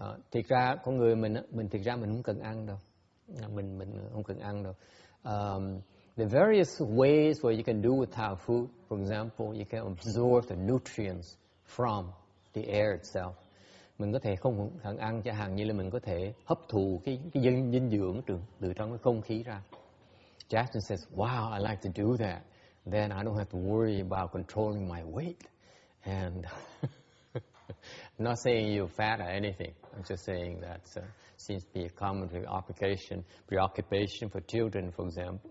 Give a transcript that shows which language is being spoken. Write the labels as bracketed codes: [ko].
[vi] Thực ra con người mình thực ra mình không cần ăn đâu. Mình không cần ăn đâu. [en] The various ways where you can do without food. For example, you can absorb the nutrients from the air itself. [vi] Mình có thể không cần ăn, chẳng hạn như là mình có thể hấp thụ cái dinh dưỡng từ trong cái không khí ra. [en] Jackson says, wow, I like to do that. Then I don't have to worry about controlling my weight. And I'm not saying you're fat or anything. I'm just saying that seems to be a common preoccupation for children, for example.